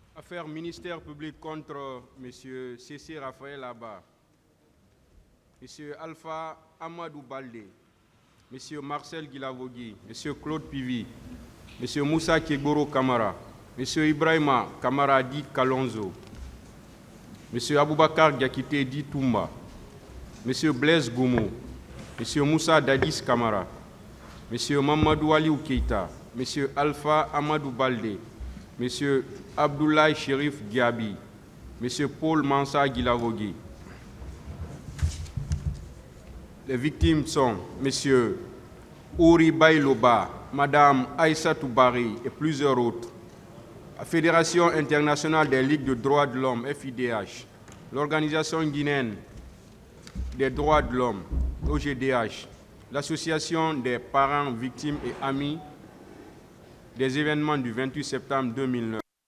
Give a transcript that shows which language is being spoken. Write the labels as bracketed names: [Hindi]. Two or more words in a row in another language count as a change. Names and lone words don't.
[French] Affaires ministère public contre M. C.C. Raphaël Abba, M. Alpha Amadou Baldé, M. Marcel Guilavogui, M. Claude Pivi, M. Moussa Kegboro Kamara, M. Ibrahima Kamara Di Kalonzo, M. Aboubakar Diakité Di Toumba, M. Blaise Goumou, M. Moussa Dadis Kamara, M. Mamadou Aliou Keita, M. Alpha Amadou Baldé, M. Abdoulaye Chérif Diaby, M. Paul Mansa Guilavogui. Les victimes sont M. Ouri Bailoba, Mme Aïssatou Bari et plusieurs autres. La Fédération internationale des ligues de droits de l'homme, FIDH, l'Organisation guinéenne des droits de l'homme, OGDH, l'Association des parents, victimes et amis des événements du 28 septembre 2009.